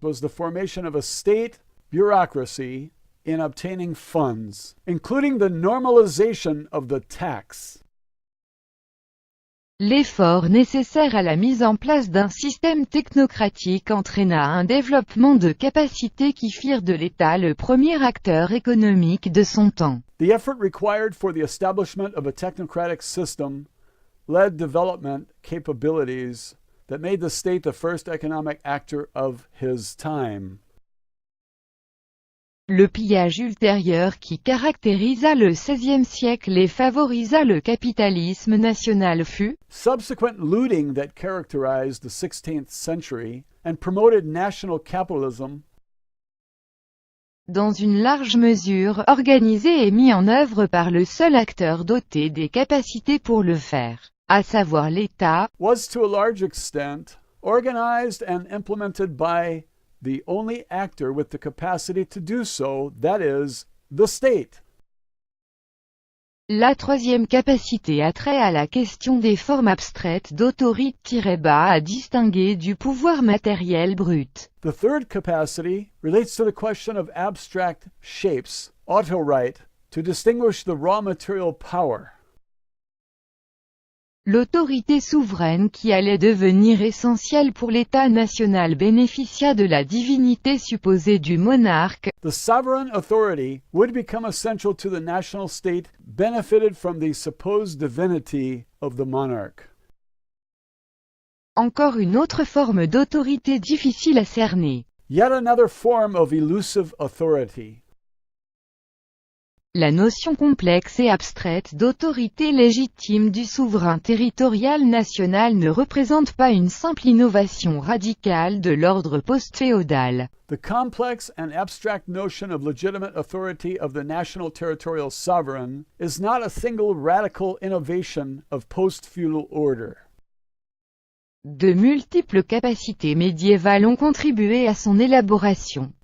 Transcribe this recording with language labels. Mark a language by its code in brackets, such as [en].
[en] was the formation of a state bureaucracy in obtaining funds, including the normalization of the tax. [fr] L'effort nécessaire à la mise en place d'un système technocratique entraîna un développement de capacités qui firent de l'État le premier acteur économique de son temps. [en] The effort required for the establishment of a technocratic system led development capabilities that made the state the first economic actor of his time. [fr] Le pillage ultérieur qui caractérisa le XVIe siècle et favorisa le capitalisme national fut, [en] Subsequent looting that characterized the 16th century and promoted national capitalism [fr] dans une large mesure, organisé et mis en œuvre par le seul acteur doté des capacités pour le faire, à savoir l'État, [en] was to a large extent organized and implemented by the only actor with the capacity to do so, that is, the state. [fr] La troisième capacité a trait à la question des formes abstraites d'autorité-bas à distinguer du pouvoir matériel brut. [en] The third capacity relates to the question of abstract shapes, autoright, to distinguish the raw material power. [fr] L'autorité souveraine qui allait devenir essentielle pour l'État national bénéficia de la divinité supposée du monarque. [en] The sovereign authority would become essential to the national state, benefited from the supposed divinity of the monarch. [fr] Encore une autre forme d'autorité difficile à cerner. [en] Yet another form of elusive authority. [fr] La notion complexe et abstraite d'autorité légitime du souverain territorial national ne représente pas une simple innovation radicale de l'ordre post-féodal. [en] The complex and abstract notion of legitimate authority of the national territorial sovereign is not a single radical innovation of post-feudal order. [fr] De multiples capacités médiévales ont contribué à son élaboration.